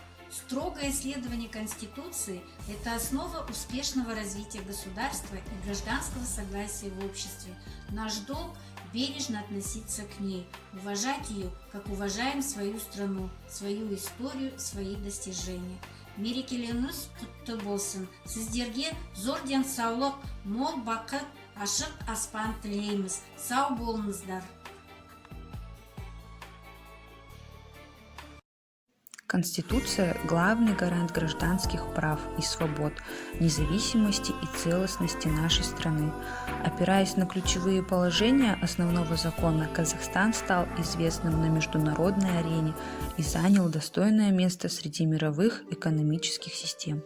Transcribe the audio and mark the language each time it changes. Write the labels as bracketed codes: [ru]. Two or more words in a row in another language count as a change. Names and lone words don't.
[ru] Строгое следование Конституции – это основа успешного развития государства и гражданского согласия в обществе. Наш долг – бережно относиться к ней, уважать ее, как уважаем свою страну, свою историю, свои достижения. [kk] Мерекелеріңіз құтты болсын. Сіздерге зор денсаулық, мол бақыт, ашық аспан тілейміз. Сау болыңыздар. [ru] Конституция – главный гарант гражданских прав и свобод, независимости и целостности нашей страны. Опираясь на ключевые положения основного закона, Казахстан стал известным на международной арене и занял достойное место среди мировых экономических систем.